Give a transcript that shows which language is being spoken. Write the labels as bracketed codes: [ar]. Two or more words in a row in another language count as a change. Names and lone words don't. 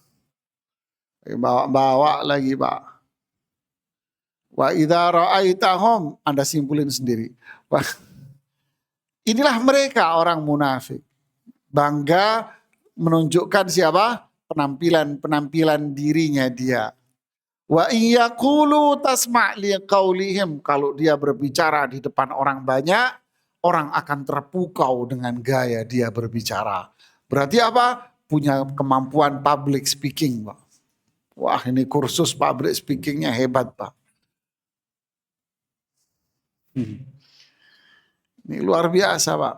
[id] Bawa lagi Pak. [ar] وإذا رأيتهم, [id] Anda simpulin sendiri. Wah, inilah mereka orang munafik. Bangga menunjukkan siapa? Penampilan dirinya dia. [ar] وإن يقولوا تسمع لقولهم, [id] kalau dia berbicara di depan orang banyak, orang akan terpukau dengan gaya dia berbicara. Berarti apa? Punya kemampuan [en] public speaking, [id] Pak. Wah, ini kursus public speakingnya hebat, Pak. Ini luar biasa, Pak.